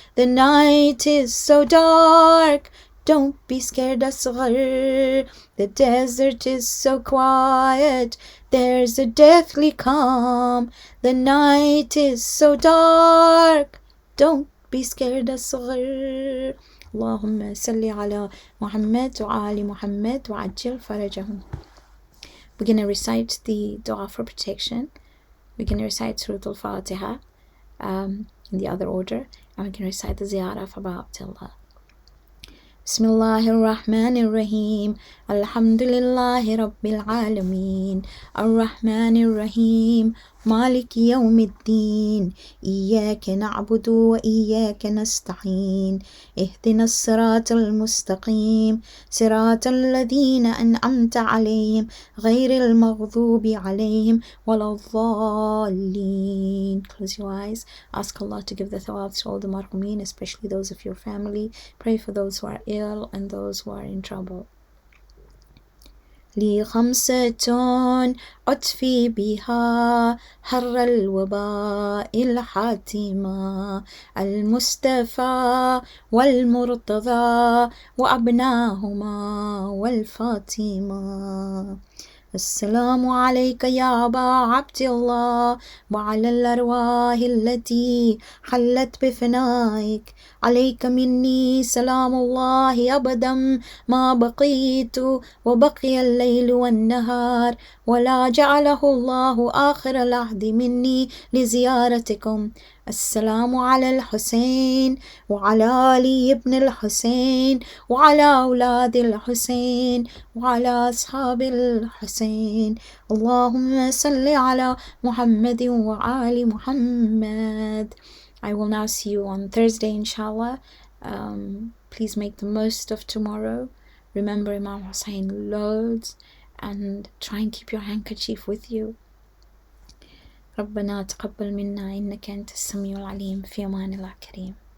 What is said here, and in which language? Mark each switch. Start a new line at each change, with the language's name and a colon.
English: The night is so dark, don't be scared, Asghar. The desert is so quiet, there's a deathly calm. The night is so dark, don't be scared, Asghar.
Arabic: اللهم صل على محمد وآل محمد وعجل فرجهم.
English: We're going to recite the dua for protection. We're going to recite Surah Al-Fatiha in the other order, and we're going to recite the ziyarah of Abu Abdullah.
Arabic: بسم الله الرحمن الرحيم الحمد لله رب العالمين الرحمن الرحيم مالك يوم الدين إياك نعبد وإياك نستعين اهدنا الصراط المستقيم صراط الذين أنعمت عليهم غير المغضوب عليهم ولا الضالين.
English: Close your eyes. Ask Allah to give the thawab to all the marhumin, especially those of your family. Pray for those who are ill and those who are in trouble.
Arabic: لي خمسة أطفي بها حر الوباء الحاتمة، المصطفى والمرتضى وأبناهما والفاطمة. السلام عليك يا أبا عبد الله وعلى الأرواح التي حلت بفنائك، عليك مني سلام الله أبدا ما بقيت وبقي الليل والنهار، ولا جعله الله آخر العهد مني لزيارتكم. السلام على الحسين وعلى علي بن الحسين وعلى أولاد الحسين وعلى أصحاب الحسين. اللهم صل على محمد وآل محمد.
English: I will now see you on Thursday, inshallah. Please make the most of tomorrow. Remember Imam Hussein loads and try and keep your handkerchief with you.
Arabic: ربنا تقبل منا إنك أنت السميع العليم. في أمان الله كريم.